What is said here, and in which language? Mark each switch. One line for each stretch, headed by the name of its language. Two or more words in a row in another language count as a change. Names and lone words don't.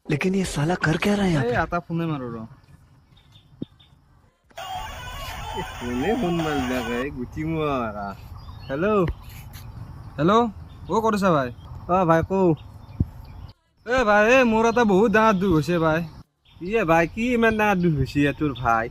Hindi: लेकिन ये साला कर क्या रहा है यहाँ
Assamese: এই
Hindi: पे?
Assamese: এটা ফোনে মাৰো ৰ কোনে ফোন মাৰিলে গুটি মৰা হেল্ল' হেল্ল' অ' কৰিছা ভাই অ ভাই কওঁ এ ভাই এই মোৰ এটা বহুত ডাঙৰ দুখ হৈছে ভাই ইয়ে ভাই কি ইমান ডাঙৰ দুখ হৈছে তোৰ ভাই